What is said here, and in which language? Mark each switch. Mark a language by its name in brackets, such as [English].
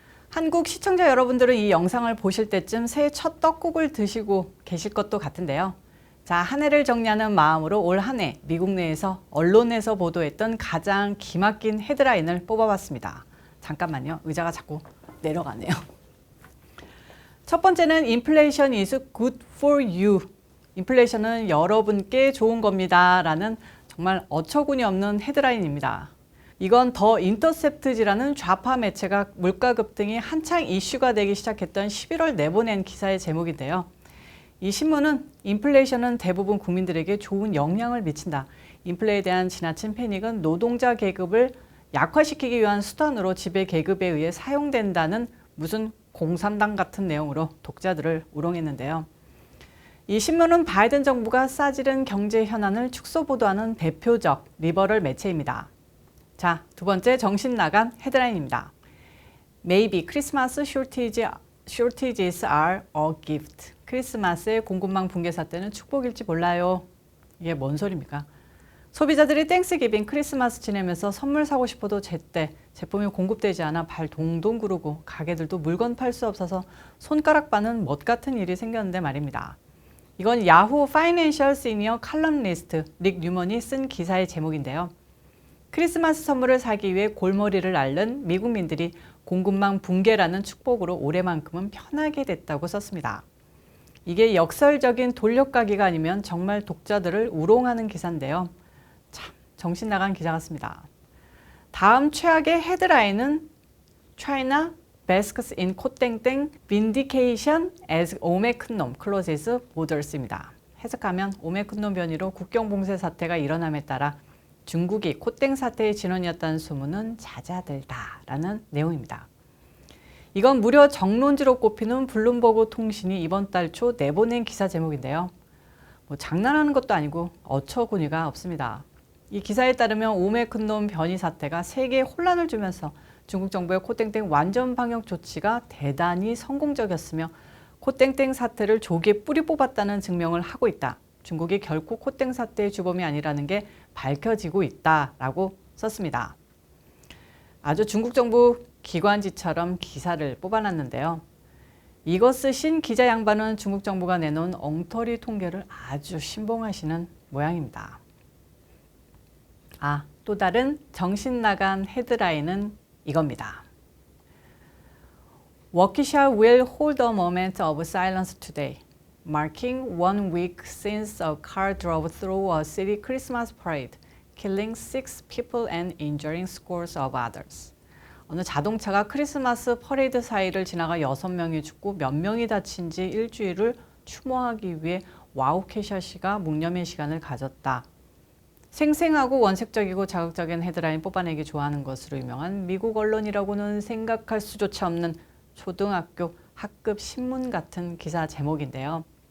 [Korean] 한국 시청자 여러분들은 이 영상을 보실 때쯤 새해 첫 떡국을 드시고 계실 것도 같은데요. 자, 한 해를 정리하는 마음으로 올 한 해 미국 내에서 언론에서 보도했던 가장 기막힌 헤드라인을 뽑아봤습니다. 잠깐만요. 의자가 자꾸 내려가네요. 첫 번째는 [English] Inflation is good for you. [Korean] 인플레이션은 여러분께 좋은 겁니다. 라는 정말 어처구니 없는 헤드라인입니다. 이건 더 인터셉트지라는 좌파 매체가 물가 급등이 한창 이슈가 되기 시작했던 11월 내보낸 기사의 제목인데요. 이 신문은 인플레이션은 대부분 국민들에게 좋은 영향을 미친다. 인플레에 대한 지나친 패닉은 노동자 계급을 약화시키기 위한 수단으로 지배 계급에 의해 사용된다는 무슨 공산당 같은 내용으로 독자들을 우롱했는데요. 이 신문은 바이든 정부가 싸지른 경제 현안을 축소 보도하는 대표적 리버럴 매체입니다. 자, 두 번째 정신 나간 헤드라인입니다. [English] Maybe Christmas shortages are a gift. [Korean] 크리스마스의 공급망 붕괴 사태는 축복일지 몰라요. 이게 뭔 소리입니까? 소비자들이 땡스기빙 크리스마스 지내면서 선물 사고 싶어도 제때 제품이 공급되지 않아 발 동동 구르고 가게들도 물건 팔 수 없어서 손가락 바는 멋 같은 일이 생겼는데 말입니다. 이건 야후 파이낸셜 시니어 칼럼니스트 릭 뉴먼이 쓴 기사의 제목인데요. 크리스마스 선물을 사기 위해 골머리를 앓는 미국민들이 공급망 붕괴라는 축복으로 올해만큼은 편하게 됐다고 썼습니다. 이게 역설적인 돌려가기가 아니면 정말 독자들을 우롱하는 기사인데요. 참 정신 나간 기사 같습니다. 다음 최악의 헤드라인은 [English] China Basks in 코땡땡 Vindication as 오메큰놈 closes borders입니다. [Korean] 해석하면 오메큰놈 변이로 국경 봉쇄 사태가 일어남에 따라 중국이 코땡 사태의 진원이었다는 소문은 잦아들다라는 내용입니다. 이건 무려 정론지로 꼽히는 블룸버그 통신이 이번 달 초 내보낸 기사 제목인데요. 장난하는 것도 아니고 어처구니가 없습니다. 이 기사에 따르면 오메큰놈 변이 사태가 세계에 혼란을 주면서 중국 정부의 코땡땡 완전 방역 조치가 대단히 성공적이었으며 코땡땡 사태를 조기에 뿌리 뽑았다는 증명을 하고 있다. 중국이 결코 코땡 사태의 주범이 아니라는 게 밝혀지고 있다라고 썼습니다. 아주 중국 정부 기관지처럼 기사를 뽑아놨는데요. 이거 쓰신 기자 양반은 중국 정부가 내놓은 엉터리 통계를 아주 신봉하시는 모양입니다. 또 다른 정신 나간 헤드라인은 이겁니다. [English] Waukesha will hold a moment of silence today, marking 1 week since a car drove through a city Christmas parade, killing 6 people and injuring scores of others. [Korean] 어느 자동차가 크리스마스 퍼레이드 사이를 지나가 6명이 죽고 몇 명이 다친 지 일주일을 추모하기 위해 와우케샤시가 묵념의 시간을 가졌다. 생생하고 원색적이고 자극적인 헤드라인 뽑아내기 좋아하는 것으로 유명한 미국 언론이라고는 생각할 수조차 없는 초등학교 학급 신문 같은 기사 제목인데요.